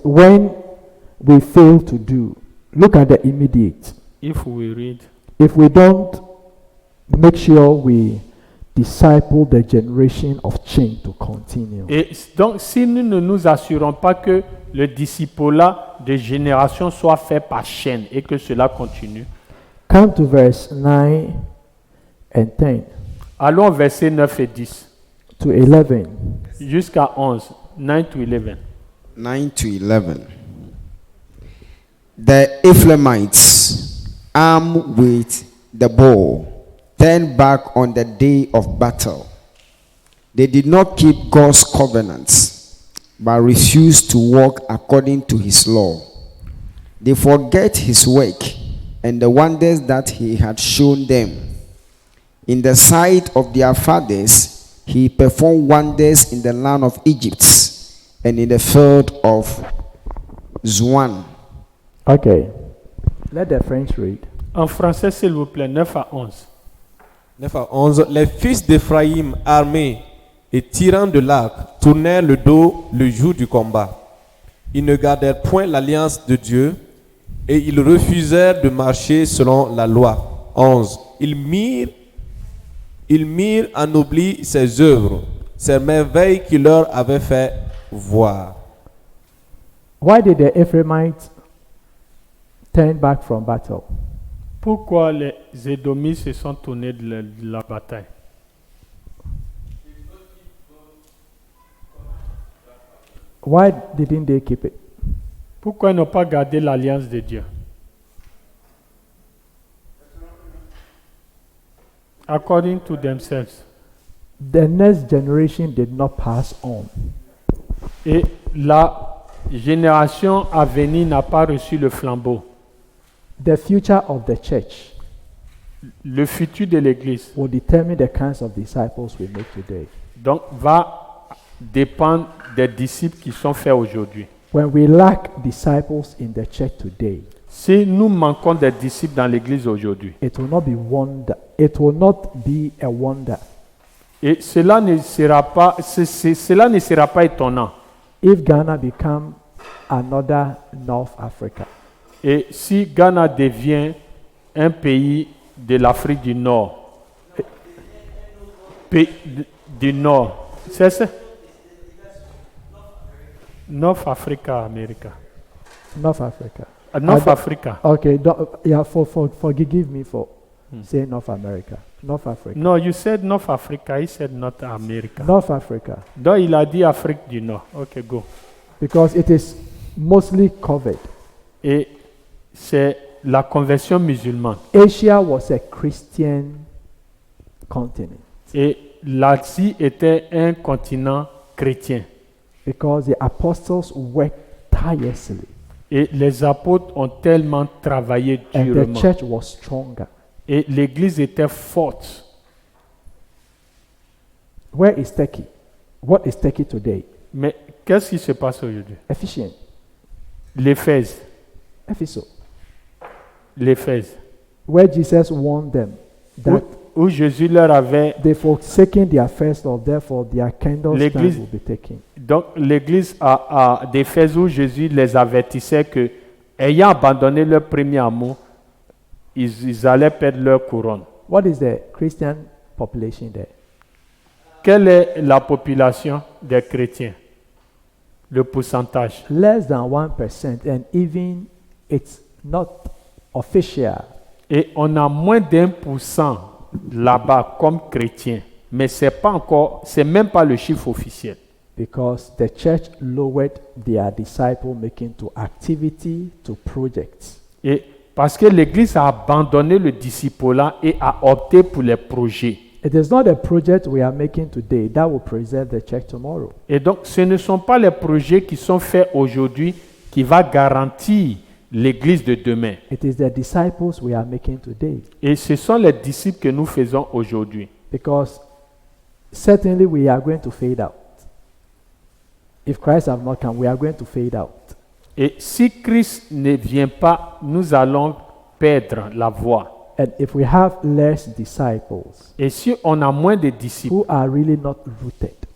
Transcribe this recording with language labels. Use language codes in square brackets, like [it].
[en] When we fail to do, look at the immediate. If we read, If we don't make sure we disciple the generation of change to continue. [fr] et donc, si nous ne nous assurons pas que le discipulat de génération soit fait par chaîne et que cela continue, [en] Come to verse 9 and 10 [fr] allons au verset 9 et 10 [en] to 11. [fr] jusqu'à 11, [en] 9 to 11. 9 to 11. The Ephraimites, armed with the bow, turned back on the day of battle. They did not keep God's covenants, but refused to walk according to his law. They forget his work and the wonders that he had shown them. In the sight of their fathers, he performed wonders in the land of Egypt and in the field of Zoan. Okay. Let the French read. [fr] En français, s'il vous plaît, 9 à 11. 9 à 11. Les fils d'Éphraïm, armés et tirant de l'arc, tournèrent le dos le jour du combat. Ils ne gardèrent point l'alliance de Dieu et ils refusèrent de marcher selon la loi. 11. Ils mirent en oubli ses œuvres, ses merveilles qu'il leur avait fait voir. [en] Why did the Ephraimites turn back from battle? [fr] Pourquoi les Édomites se sont tournés de la bataille? [en] Why didn't they keep it? [fr] Pourquoi ils n'ont pas gardé l'alliance de Dieu? [en] According to themselves. The next generation did not pass on. [fr] Et la génération à venir n'a pas reçu le flambeau. [en] The future of the church [fr] Le futur de l'Église, [en] will determine the kinds of disciples we make today. [fr] donc, va dépendre des disciples qui sont faits aujourd'hui. [en] When we lack disciples in the church today, [fr] Si nous manquons des disciples dans l'Église aujourd'hui, [en] it will not be wonder. It will not be a wonder [fr] et cela ne sera pas étonnant. [en] if Ghana become another North Africa. [fr] Et si Ghana devient un pays de l'Afrique du Nord, du Nord, c'est ça? [en] North Africa, America. North Africa. North Africa. Okay, forgive me for saying North America. North Africa. No, you said North Africa, he said North America. North Africa. [fr] Donc il a dit Afrique du Nord. [en] Ok, go. Because it is mostly covered. [fr] Et c'est la conversion musulmane. [en] Asia was a Christian continent [fr] Et l'Asie était un continent chrétien. [en] because the apostles worked tirelessly [fr] Et les apôtres ont tellement travaillé [en] and the [fr] durement. [en] church was stronger. [fr] Et l'église était forte. [en] Where is Turkey? What is Turkey today? [fr] Mais qu'est-ce qui se passe aujourd'hui? [en] Efficient. [fr] L'Éphèse. [en] Ephesus. [fr] L'Éphèse. [en] Where Jesus warned them that [fr] où Jésus leur avait... [en] They've forsaken their first love, therefore their candle stand [fr] L'église- [en] will be taken. [fr] Donc l'église d'Éphèse où Jésus les avertissait que, ayant abandonné leur premier amour, ils allaient perdre leur couronne. [en] What is the Christian population there? [fr] Quelle est la population des chrétiens? Le pourcentage. [en] Less than 1%, and even it's not official. [fr] Et on a moins d'1% là-bas comme chrétiens. Mais c'est même pas le chiffre officiel. [en] Because the church lowered their disciple making to activity to projects. [fr] Et parce que l'Église a abandonné le discipulat et a opté pour les projets. [en] It is not a project we are making today that will preserve the church tomorrow. [fr] Et donc, ce ne sont pas les projets qui sont faits aujourd'hui qui va garantir l'Église de demain. [en] It is the disciples we are making today. [fr] Et ce sont les disciples que nous faisons aujourd'hui. [en] Because certainly we are going to fade out. If Christ have not come, we are going to fade out. [fr] Et si Christ ne vient pas, nous allons perdre la voie. [en] And if we have less disciples [fr] Et si on a moins de disciples [en] who are really not rooted,